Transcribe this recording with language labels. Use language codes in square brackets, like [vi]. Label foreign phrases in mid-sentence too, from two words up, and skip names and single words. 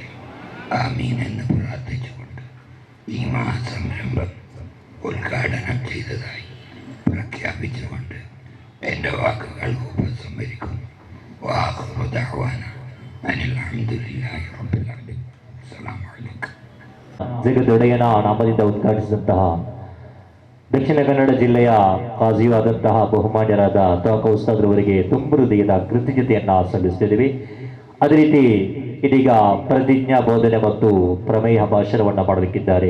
[ml] ആമീൻ എന്ന് പ്രാർത്ഥിച്ചുകൊണ്ട് ഈ മഹാസംരംഭം ഉദ്ഘാടനം ചെയ്തതായി പ്രഖ്യാപിച്ചുകൊണ്ട് എൻ്റെ വാക്കുകൾ ഉപസംഹരിക്കുന്നു. [ar] وآخر دعوانا أن الحمد لله رب العالمين. السلام عليكم. [kn] ಜಗದೊಡೆಯನ ನಾಮದಿಂದ ಉದ್ಘಾಟಿಸಿದಂತಹ ದಕ್ಷಿಣ ಕನ್ನಡ ಜಿಲ್ಲೆಯ ಕಾಜಿಯಾದಂತಹ ಬಹುಮಾನ್ಯರಾದ ತಾಕ ಉಸ್ತಾದ್ರವರಿಗೆ ತುಂಬ ಹೃದಯದ ಕೃತಜ್ಞತೆಯನ್ನ ಸಲ್ಲಿಸುತ್ತಿದ್ದೇವೆ. ಅದೇ ರೀತಿ ಇದೀಗ ಪ್ರತಿಜ್ಞಾ ಬೋಧನೆ ಮತ್ತು ಪ್ರಮೇಯ ಭಾಷಣವನ್ನ ಮಾಡಲಿಕ್ಕಿದ್ದಾರೆ.